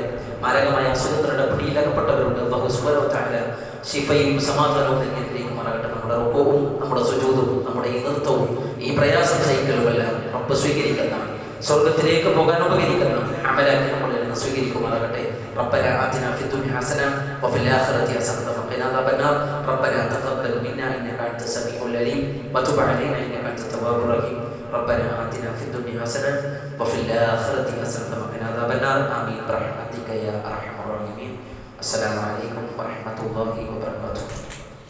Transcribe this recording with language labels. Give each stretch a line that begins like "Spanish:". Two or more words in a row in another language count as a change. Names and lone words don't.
Malayalam: മാരകമായ അസുഖങ്ങളുടെ പിടിയിലകപ്പെട്ടവരുണ്ട്.
Arabic: الله سبحانه وتعالى
Malayalam: ശിഫയും സമാധാനവും നൽകിയിരിക്കുമാറാകട്ടെ. നമ്മുടെ റുകൂഉം നമ്മുടെ സുജൂദും നമ്മുടെ ഈ നൃത്തവും ഈ പ്രയാസം സഹിക്കലുമെല്ലാം റബ്ബ് സ്വീകരിക്കുന്നതാണ്. സ്വർഗത്തിലേക്ക് പോകാൻ ഉപകരിക്കുന്ന അമലാക്കി നമ്മളിൽ നിന്ന് സ്വീകരിക്കുമാറാകട്ടെ.
Arabic: ربنا آتنا في الدنيا حسنة وفي الآخرة حسنة وقنا عذاب النار. ربنا تقبل منا إنك أنت السميع العليم وتب علينا إنك أنت التواب الرحيم. ربنا آتنا في الدنيا حسنة وفي الآخرة حسنة وقنا عذاب النار. آمين برحمتك يا أرحم الراحمين. السلام عليكم ورحمة الله وبركاته.